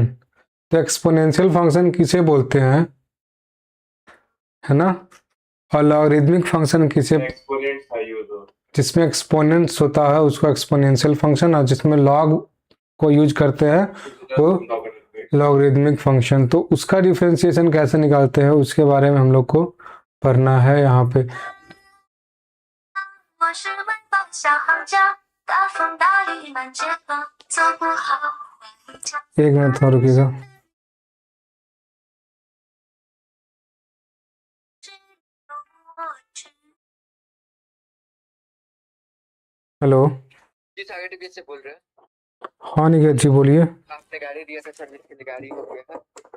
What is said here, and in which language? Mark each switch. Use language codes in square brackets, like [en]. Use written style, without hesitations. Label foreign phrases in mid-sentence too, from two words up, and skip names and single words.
[hi] तो [en] exponential function [hi] किसे बोलते हैं, है ना, और [en] logarithmic function [hi] किसे, एक्सपोनेंट था यूज हो। जिसमें एक्सपोनेंट्स होता है उसको [en] exponential function, [hi] और जिसमें लॉग को यूज करते हैं वो [en] logarithmic function. [hi] तो उसका डिफरेंशिएशन कैसे निकालते हैं उसके बारे में हम लोग को पढ़ना है यहाँ पे। [zh] 我是温饱小行家，大风大雨满街跑，做不好回家。 [hi] एक मिनट थोड़ा रुकिएगा। हेलो। जी सागर टीवीएस से बोल रहे हैं। हाँ निकेत जी बोलिए। आपने गाड़ी दिया था सर्विस के लिए, गाड़ी हो गया था।